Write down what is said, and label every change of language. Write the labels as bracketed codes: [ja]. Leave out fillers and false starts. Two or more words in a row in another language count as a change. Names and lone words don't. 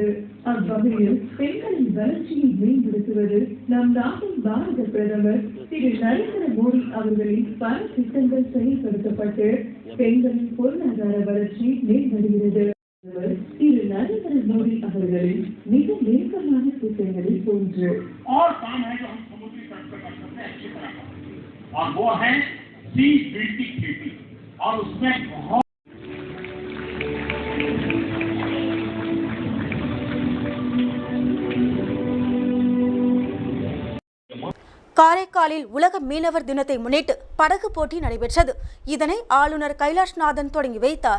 [ta] அவ்வகையில் பெண்களின் வளர்ச்சியை மேம்படுத்துவது நம் நாட்டின் பாரத பிரதமர் திரு நரேந்திர மோடி அவர்களின் பல திட்டங்கள் செயல்படுத்தப்பட்டு பெண்களின் பொருளாதார வளர்ச்சி மேம்படுகிறது. திரு நரேந்திர மோடி அவர்களின் மிக நெருக்கமான திட்டங்களில் ஒன்று [hi] और वो है सी बिल्टी खेती और उसमें बहुत [ta] காரைக்காலில் உலக மீனவர் தினத்தை முன்னிட்டு படகு போட்டி நடைபெற்றது. இதனை ஆளுநர் கைலாஷ்நாதன் தொடங்கி வைத்தார்.